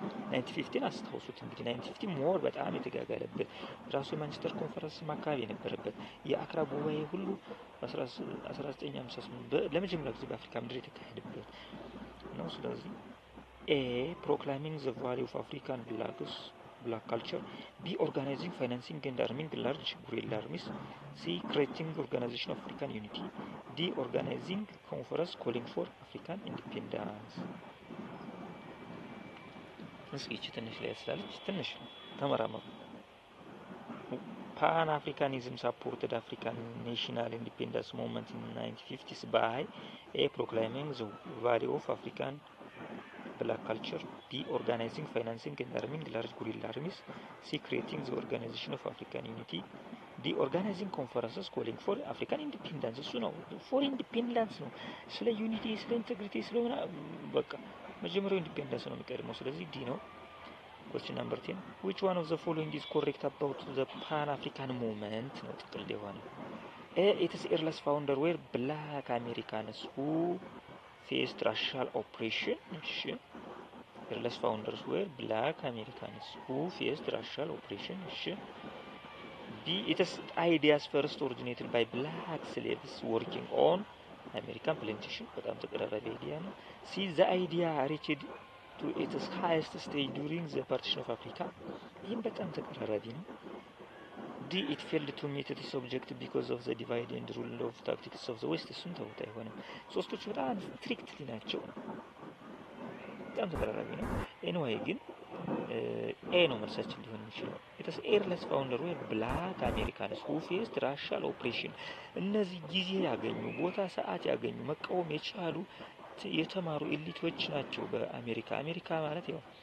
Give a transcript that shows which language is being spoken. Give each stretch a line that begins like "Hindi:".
Amharic: 1915 አስታውሱት። እንግዲህ 1950 ሞር በጣም የተጋጋለበት ራሱ የማንቸስተር ኮንፈረንስ አካባቢ የነበረበት የአክራ ጉባኤ ሁሉ በ1958 ለመጀመሪያ ጊዜ በአፍሪካ ምድር የተካሄደበት ነው። ስለዚህ
English: ኤ ፕሮክላሚንግ ዘ ቫልዩ ኦፍ አፍሪካን black culture. B. Organizing, financing and arming large guerrilla armies. C. Creating organization of African unity. D. Organizing conference calling for African independence.
Amharic: እስኪ ትንሽ ላይ ያስላለች ትንሽ ተመራመሩ።
English: Pan-Africanism supported African national independence movement in the 1950s by A. Proclaiming the value of African black culture. B. Organizing, financing and arming large guerrilla armies. C. Creating the organization of African unity. D. Organizing conferences calling for African independence.
Amharic: እሱ ነው for independence ነው። ስለ ዩኒቲ ስለ ኢንቴግሪቲ ስለሆነ በቃ መጀመሪያው ኢንዲፔንደንስ ነው የሚቀድመው። ስለዚህ ዲ ነው።
English: Question number 10. Which one of the following is correct about the Pan-African movement?
Amharic: ነው ጥቅል የሆነ
English: A. Its earliest founder were black Americans who faced racial oppression. Earliest founders were black Americans who faced racial oppression. B. Its ideas first originated by black slaves working on American plantation.
Amharic: በጣም ተቀራራቢ አይዲያ ነው።
English: C. The idea reached to its highest stage during the partition of Africa.
Amharic: ይህም በጣም ተቀራራቢ ነው።
English: D it failed to meet its objective because of the divide and rule of tactics of the West
Amharic: እሱን ተውት አይሆንም ሶስቶቹ በጣም ስትሪክትሊ ናቸው በጣም ተቀራራቢ ነው ኤኒዌይ ግን ኤ ነው መልሳችን ሊሆን የሚችለው
English: it is airless founder were black Americans who faced racial oppression
Amharic: እነዚህ ጊዜ ያገኙ ቦታ ሰዓት ያገኙ መቃወም የቻሉ የተማሩ ኤሊቶች ናቸው በአሜሪካ አሜሪካ ማለት ያው